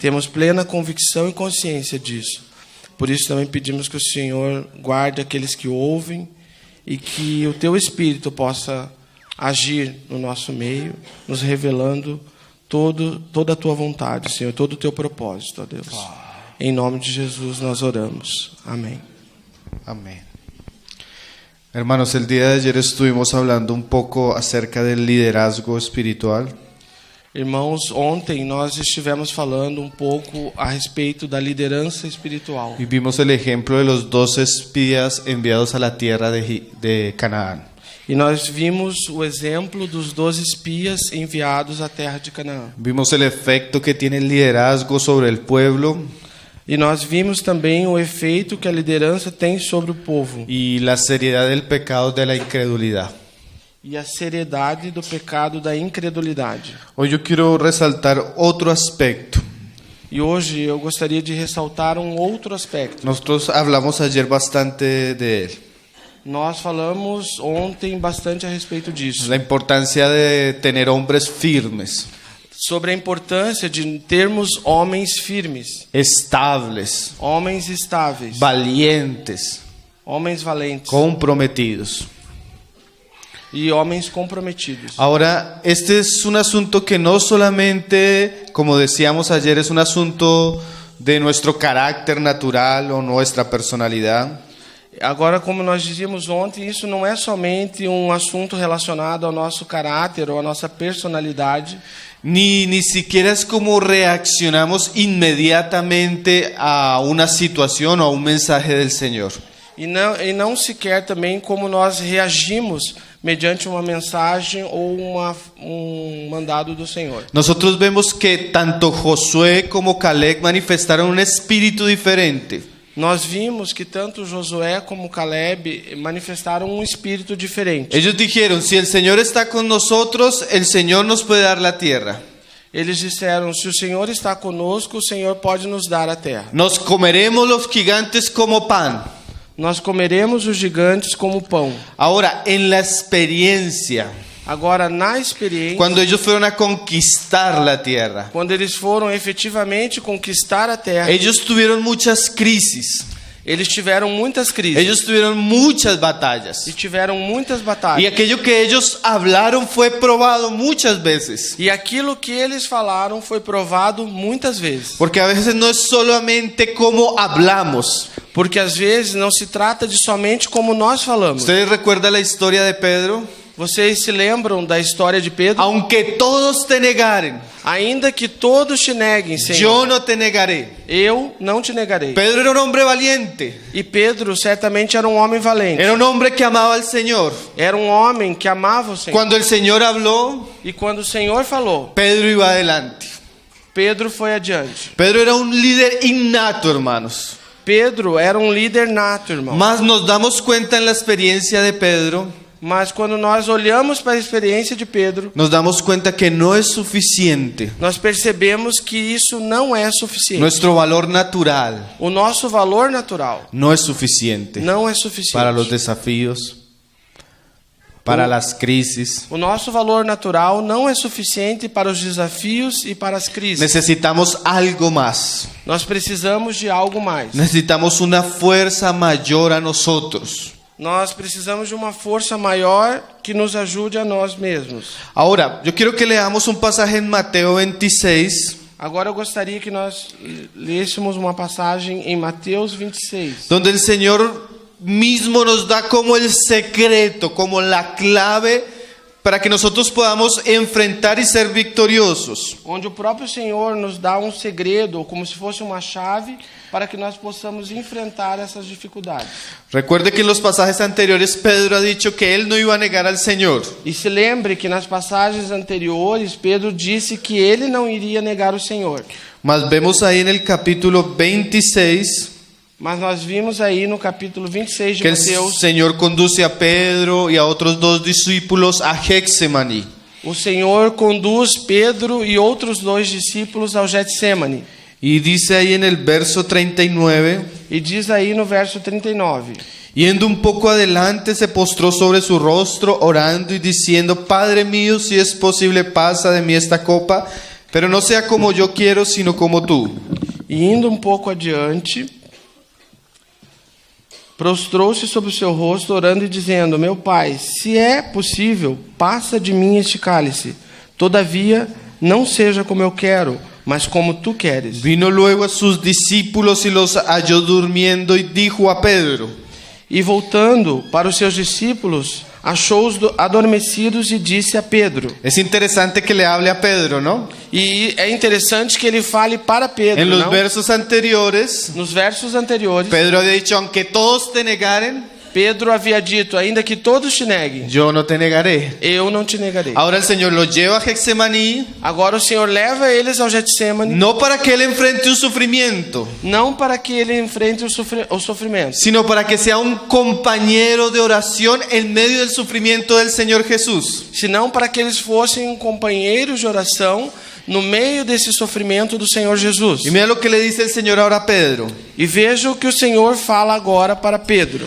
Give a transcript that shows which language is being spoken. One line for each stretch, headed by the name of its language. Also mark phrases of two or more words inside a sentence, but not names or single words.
Portuguese: Temos plena convicção e consciência disso. Por isso também pedimos que o Senhor guarde aqueles que ouvem e que o Teu Espírito possa agir no nosso meio, nos revelando toda a Tua vontade, Senhor, todo o Teu propósito, ó Deus. Em nome de Jesus nós oramos. Amém.
Spanish: Amén. Hermanos, el día de ayer estuvimos hablando un poco acerca del liderazgo espiritual.
Portuguese: Irmãos, ontem nós estivemos falando um pouco a respeito da liderança espiritual.
Spanish: Y vimos el ejemplo de los 12 espías enviados a la tierra de Canaán.
Portuguese: E nós vimos o exemplo dos 12 espias enviados à terra de Canaã.
Spanish: Vimos el efecto que tiene el liderazgo sobre el pueblo.
Portuguese: E nós vimos também o efeito que a liderança tem sobre o povo.
Spanish: Y la seriedad del pecado de la incredulidad.
Portuguese: E a seriedade do pecado da incredulidade.
Spanish: Hoy yo quiero resaltar otro aspecto.
Portuguese: E hoje eu gostaria de ressaltar um outro aspecto.
Spanish: Nosotros hablamos ayer bastante de él.
Portuguese: Nós falamos ontem bastante a respeito disso.
Spanish: La importancia de tener hombres firmes.
Portuguese: Sobre a importância de termos homens firmes.
Spanish: Estables.
Portuguese: Homens estáveis.
Spanish: Valientes.
Portuguese: Homens valentes.
Spanish: Comprometidos.
Portuguese: Y homens comprometidos.
Spanish: Ahora, este es un asunto que no solamente, como decíamos ayer, es un asunto de nuestro carácter natural o nuestra personalidad.
Portuguese: Agora, como nós dizíamos ontem, isso não é somente um assunto relacionado ao nosso caráter ou à nossa personalidade.
Spanish: Ni siquiera es como reaccionamos inmediatamente a una situación o a un mensaje del Señor.
Portuguese: E não sequer também como nós reagimos mediante uma mensagem ou um mandado do Senhor.
Spanish: Nosotros vemos que tanto Josué como Caleb manifestaron un espíritu diferente.
Portuguese: Nós vimos que tanto Josué como Caleb manifestaram um espírito diferente.
Spanish: Ellos dijeron, si el Señor está con nosotros, el Señor nos puede dar la tierra.
Portuguese: Eles disseram, se o Senhor está conosco, o Senhor pode nos dar a terra.
Spanish: Nos comeremos los gigantes como pan.
Portuguese: Nós comeremos os gigantes como pão.
Spanish: Ahora, en la experiencia,
Portuguese: agora na experiência,
Spanish: cuando ellos fueron a conquistar la tierra,
Portuguese: quando eles foram efetivamente conquistar a terra,
Spanish: ellos tuvieron muchas crisis.
Portuguese: Eles tiveram muitas crises.
Spanish: Ellos tuvieron muchas batallas.
Portuguese: E tiveram muitas batalhas.
Spanish: Y aquello que ellos hablaron fue probado muchas veces.
Portuguese: E aquilo que eles falaram foi provado muitas vezes.
Spanish: Porque a veces no es solamente como hablamos.
Portuguese: Porque às vezes não se trata de somente como nós falamos.
Spanish: ¿Ustedes recuerdan la historia de Pedro?
Portuguese: Vocês se lembram da história de Pedro?
Spanish: Aunque todos te negaren,
Portuguese: Ainda que todos te neguem, Senhor,
Spanish: yo no te negaré.
Portuguese: eu não te negarei.
Spanish: Pedro era un hombre valiente.
Portuguese: E Pedro certamente era um homem valente.
Spanish: Era un hombre que amaba al Señor.
Portuguese: Era um homem que amava o Senhor.
Spanish: Cuando el Señor habló,
Portuguese: E quando o Senhor falou,
Spanish: Pedro iba adelante.
Portuguese: Pedro foi adiante.
Spanish: Pedro era un líder innato, hermanos.
Portuguese: Pedro era um líder nato, irmão.
Spanish: Mas nos damos cuenta en la experiencia de Pedro,
Portuguese: Mas quando nós olhamos para a experiência de Pedro,
Spanish: nos damos cuenta que no es suficiente
Portuguese: nós percebemos que isso não é suficiente.
Spanish: nuestro valor natural.
Portuguese: O nosso valor natural
Spanish: No es suficiente
Portuguese: não é suficiente.
Spanish: para los desafíos, para las crisis.
Portuguese: O nosso valor natural não é suficiente para os desafios e para as crises.
Spanish: Necesitamos algo más.
Portuguese: Nós precisamos de algo mais.
Spanish: Necesitamos una fuerza mayor a nosotros.
Portuguese: Nós precisamos de uma força maior que nos ajude a nós mesmos.
Spanish: Ahora, yo quiero que leamos un pasaje en Mateo 26,
Portuguese: Agora eu gostaria que nós lêssemos uma passagem em Mateus 26.
Spanish: donde el Señor mismo nos da como el secreto, como la clave para que nosotros podamos enfrentar y ser victoriosos.
Portuguese: Onde o próprio Senhor nos dá um segredo, como se fosse uma chave, para que nós possamos enfrentar essas dificuldades.
Spanish: Recuerde que en los pasajes anteriores Pedro ha dicho que él no iba a negar al Señor.
Portuguese: E se lembre que nas passagens anteriores, Pedro disse que ele não iria negar o Senhor.
Spanish: Mas vemos ahí en el capítulo 26
Portuguese: Mas nós vimos aí no capítulo 26 de
Spanish: que el
Portuguese: Mateus,
Spanish: Señor conduce a Pedro y a otros dos discípulos a Getsemaní.
Portuguese: o Senhor conduz Pedro e outros 2 discípulos ao Getsêmani.
Spanish: Y dice ahí en el verso 39,
Portuguese: E diz aí no verso 39:
Spanish: yendo un poco adelante se postró sobre su rostro orando y diciendo, Padre mío, si es posible pasa de mí esta copa, pero no sea como yo quiero, sino como tú.
Portuguese: E indo pouco adiante, prostrou-se sobre o seu rosto, orando e dizendo: Meu Pai, se é possível, passa de mim este cálice. Todavia, não seja como eu quero, mas como tú queres.
Spanish: Vino luego a sus discípulos y los halló durmiendo y dijo a Pedro,
Portuguese: E voltando para os seus discípulos, achou-os adormecidos e disse a Pedro.
Spanish: es interesante que le hable a Pedro, ¿no?
Portuguese: E é interessante que ele fale para Pedro,
Spanish: En los
Portuguese: não?
Spanish: versos anteriores,
Portuguese: Nos versos anteriores,
Spanish: Pedro había dicho, aunque todos te negaren,
Portuguese: Pedro havia dito: ainda que todos te neguem,
Spanish: yo no te negaré.
Portuguese: eu não te negarei.
Spanish: Ahora el Señor los lleva a Getsemaní,
Portuguese: Agora o Senhor leva eles ao Getsêmani,
Spanish: no para que él enfrente un sufrimiento,
Portuguese: não para que ele enfrente o sofrimento,
Spanish: sino para que sea un compañero de oración en medio del sufrimiento del Señor Jesús.
Portuguese: senão para que eles fossem companheiros de oração no meio desse sofrimento do Senhor Jesus.
Spanish: Y mira lo que le dice el Señor ahora a Pedro.
Portuguese: E veja o que o Senhor fala agora para Pedro.